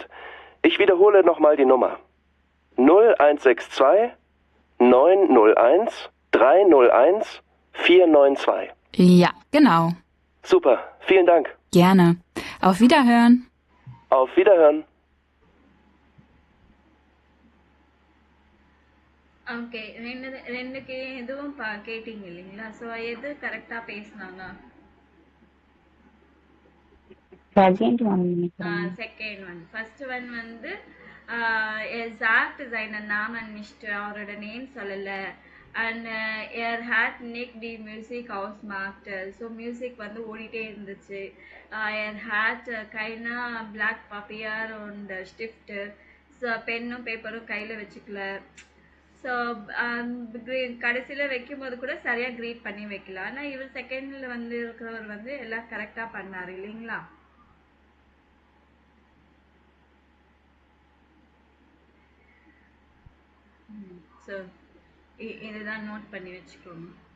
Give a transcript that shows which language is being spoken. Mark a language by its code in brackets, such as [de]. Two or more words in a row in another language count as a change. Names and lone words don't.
[de] Ich wiederhole nochmal die Nummer. 0162 901 301 492. Ja, genau. Super, vielen Dank. Gerne. Auf Wiederhören. Auf Wiederhören. [ta] ஓகே, ரெண்டுக்கு எதுவும் கேட்டீங்க இல்லைங்களா? ஸோ எது கரெக்டாக பேசினாங்க? [en] second one. second one. first one [de] வந்து sagt seinen Namen nicht, [ta] அவரோட நேம் சொல்லலை. [de] அண்ட் er hat nicht die Musik ausgemacht. [ta] ஸோ மியூசிக் வந்து ஓடிட்டே இருந்துச்சு. [de] er hat keine Blatt Papier und Stift. [ta] ஸோ பென்னும் பேப்பரும் கையில் வச்சுக்கல. ஸோ கடைசியில் வைக்கும்போது கூட சரியாக க்ரீட் பண்ணி வைக்கலாம். ஆனால் இவர் செகண்டில் வந்து இருக்கிறவர் வந்து எல்லாம் கரெக்டாக பண்ணார் இல்லைங்களா? ஸோ இதுதான் நோட் பண்ணி வச்சுக்கோங்க.